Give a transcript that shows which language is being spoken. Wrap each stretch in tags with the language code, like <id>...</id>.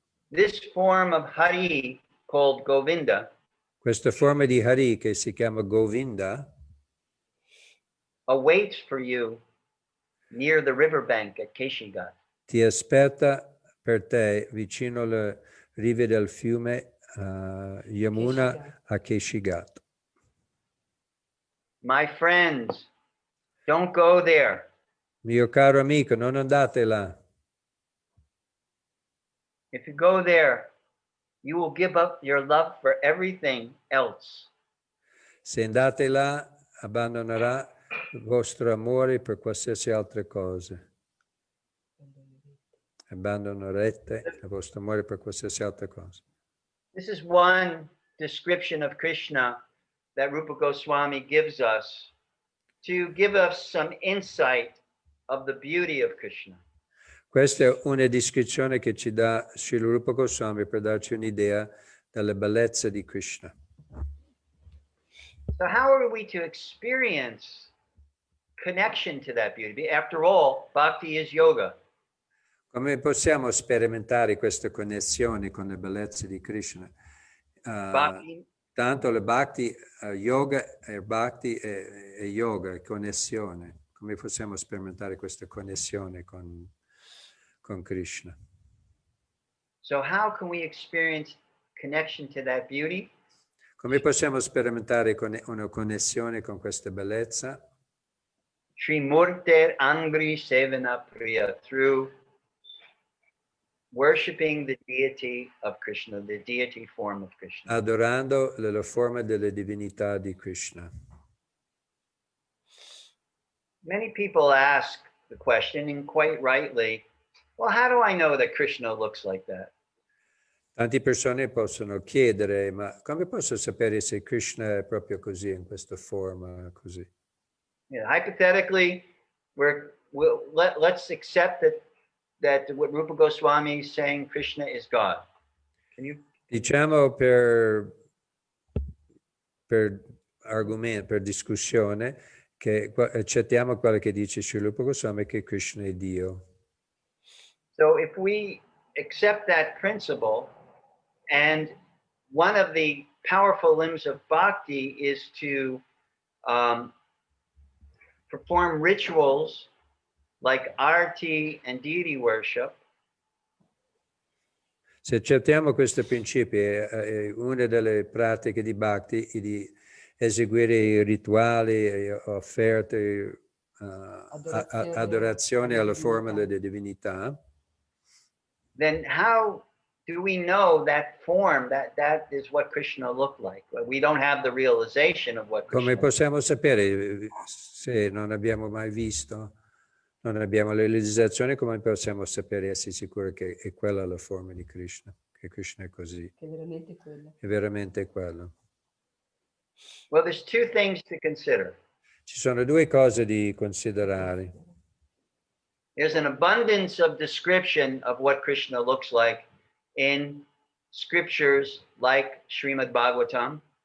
<en>This form of Hari, called Govinda,</en> <it>Questa forma di Hari, che si chiama Govinda,</it> <en>awaits for you near the riverbank at Keshigat.</en> <it>ti aspetta per te vicino alle rive del fiume Yamuna a Keshigat.</it> <en>My friends, don't go there.</en> <it>Mio caro amico, non andate là.</it> <en>If you go there, you will give up your love for everything else.</en> <it>Se andate là, abbandonerà il vostro amore per qualsiasi altra cosa. Abbandonerete il vostro amore per qualsiasi altra cosa.</it> <en>This is one description of Krishna that Rupa Goswami gives us to give us some insight of the beauty of Krishna.</en> <it>Questa è una descrizione che ci dà Srila Rupa Goswami per darci un'idea della bellezza di Krishna.</it> <en>So how are we to experience connection to that beauty? After all, bhakti is yoga.</en> <it>Come possiamo sperimentare questa connessione con le bellezze di Krishna? Tanto le bhakti, yoga e bhakti e yoga, connessione. Come possiamo sperimentare questa connessione con Krishna?</it> <en>So how can we experience connection to that beauty?</en> <it>Come possiamo sperimentare una connessione con questa bellezza?</it> <sa>Sri Murter Angri Sevana Priya,</sa> <en>through worshipping the deity of Krishna, the deity form of Krishna.</en> <it>Adorando la forma della divinità di Krishna.</it> <en>Many people ask the question, and quite rightly, well, how do I know that Krishna looks like that?</en> <it>Tante persone possono chiedere, ma come posso sapere se Krishna è proprio così, in questa forma così?</it> <en>Yeah, hypothetically, let's accept that what Rupa Goswami is saying, Krishna is God.</en> <it>Diciamo per argomento, per discussione, che accettiamo quello che dice Srila Rupa Goswami, che Krishna è Dio.</it> <en>So if we accept that principle, and one of the powerful limbs of bhakti is to perform rituals like arti and deity worship.</en> <it>Se accettiamo questo principio, è una delle pratiche di Bhakti di eseguire i rituali e offerte adorazione alla forma delle divinità,</it> <en>then how do we know that form, that is what Krishna looked like? We don't have the realization of what</en> <it>come Krishna possiamo sapere se non abbiamo mai visto, non abbiamo la realizzazione, come possiamo sapere, essere sicuri che è quella la forma di Krishna, che Krishna è così, Che è veramente quello. è veramente quello.</it> <en>Well, there's two things to consider.</en> <it>Ci sono due cose da considerare.</it> <en>There's an abundance of description of what Krishna looks like in scriptures like Srimad Bhagavatam.</en>